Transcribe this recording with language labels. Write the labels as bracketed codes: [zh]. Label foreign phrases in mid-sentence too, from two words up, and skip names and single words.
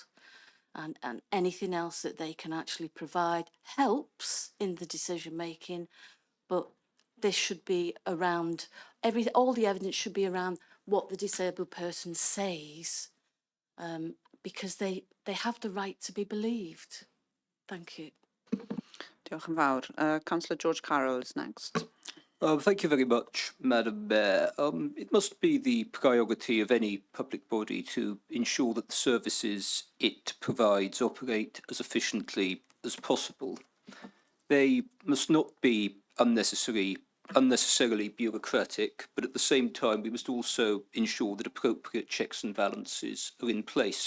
[en] And anything else that they can actually provide helps in the decision making, but this should be around, all the evidence should be around what the disabled person says, because they have the right to be believed. Thank you. [cy] Diolch yn fawr. [en] Councillor George Carroll is next. Thank you very much, Madam Mayor. It must be the priority of any public body to ensure that the services it provides operate as efficiently as possible. They must not be unnecessarily bureaucratic, but at the same time we must also ensure that appropriate checks and balances are in place.